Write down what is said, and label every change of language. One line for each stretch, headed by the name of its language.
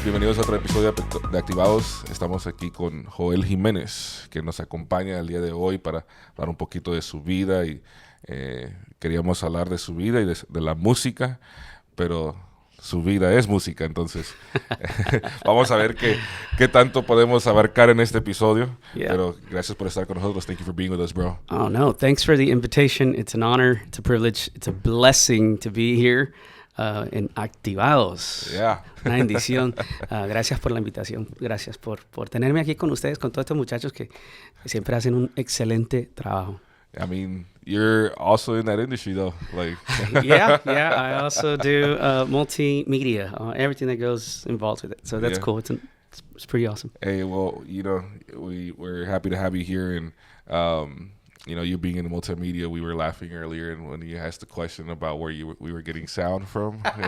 Spanish: Bienvenidos a otro episodio de Activados. Estamos aquí con Joel Jimenez, que nos acompaña el día de hoy para hablar un poquito de su vida. Y queríamos hablar de su vida y de la música, pero su vida es música. Entonces, vamos a ver qué tanto podemos abarcar en este episodio.
English: Yeah.
Spanish: Pero gracias por estar con nosotros.
English: Thank you for being with us, bro. Oh, no. Thanks for the invitation. It's an honor. It's a privilege. It's a blessing to be here.
Spanish: En Activados.
English: Yeah.
Spanish: Una bendición. Gracias por la invitación. Gracias por tenerme aquí con ustedes, con todos estos muchachos que siempre hacen un excelente trabajo.
English: I mean, you're also in that industry, though. Like, yeah. I also do multimedia, everything that goes involved with it. So that's cool. It's pretty awesome. Hey, well, we're happy to have you here, and you being in multimedia, we were laughing earlier, and when you asked the question about where we were getting sound from.